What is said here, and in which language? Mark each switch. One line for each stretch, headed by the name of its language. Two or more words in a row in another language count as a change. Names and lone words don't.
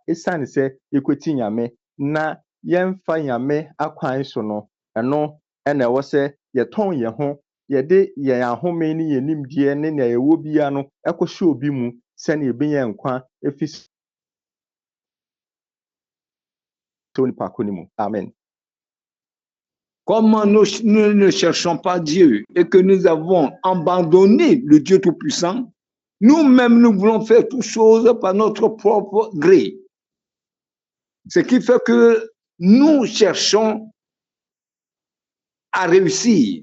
Akan: Esiane sɛ yɛkɔti Nyame na yɛmfa Nyame akwan so no, ɛno ɛna ɛwɔ sɛ yɛtɔn yɛn ho, yɛde yɛn ahome ne yɛn nimdeɛ ne nea yɛwɔ biara no ɛkɔhyɛ obi mu sɛnea yɛbɛnya nkwa ɛfiri sɛ onipa ko ne mu. Amen.
French: Comme nous ne cherchons pas Dieu et que nous avons abandonné le Dieu Tout-Puissant, nous-mêmes, nous voulons faire toutes choses par notre propre gré. Ce qui fait que nous cherchons à réussir.